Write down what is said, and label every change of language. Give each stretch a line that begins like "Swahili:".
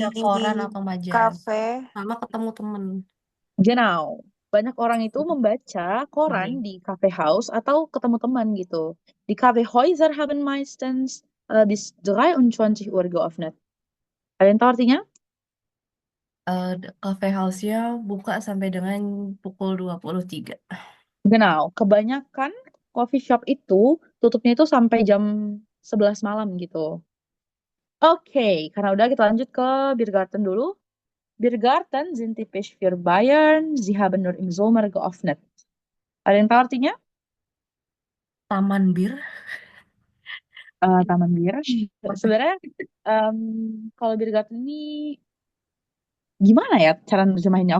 Indonesian: Baca koran atau majalah. kafe. Sama ketemu temen. Genau. Banyak orang itu membaca koran di cafe house atau ketemu teman gitu.
German: Die Kaffeehäuser haben meistens bis 23 Uhr geöffnet.
Indonesian: Ada yang tahu artinya? Cafe house-nya buka sampai dengan pukul 23.
German: Genau.
Indonesian: Kebanyakan coffee shop itu tutupnya itu sampai jam 11 malam gitu. Oke, karena udah kita lanjut ke Biergarten dulu.
German: Biergarten sind typisch für Bayern. Sie haben nur im Sommer geöffnet.
Indonesian: Ada yang tahu artinya? Taman bir. Taman bir. Sebenarnya em, kalau Biergarten ini gimana ya cara nerjemahinnya?